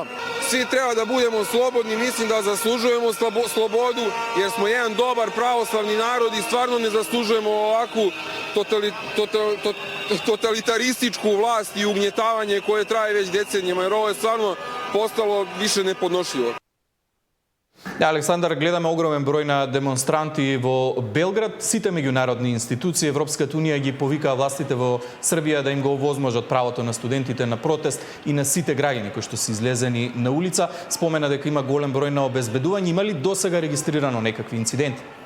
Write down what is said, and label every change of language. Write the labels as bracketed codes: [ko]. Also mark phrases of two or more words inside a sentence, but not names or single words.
[sr] Svi treba da budemo slobodni, mislim da zaslužujemo slobodu, jer smo jedan dobar pravoslavni narod i stvarno ne zaslužujemo ovakvu totalitarističku vlast i ugnjetavanje koje traje već decenijama, jer ovo je stvarno postalo više nepodnošljivo. [mk] Александар, гледаме огромен број на демонстранти во Белград. Сите меѓународни институции, Европската унија ги повикаа властите во Србија да им го овозможат правото на студентите на протест и на сите граѓани кои што се излезени на улица. Спомена дека има голем број на обезбедувања. Има ли досега регистрирано некакви инциденти?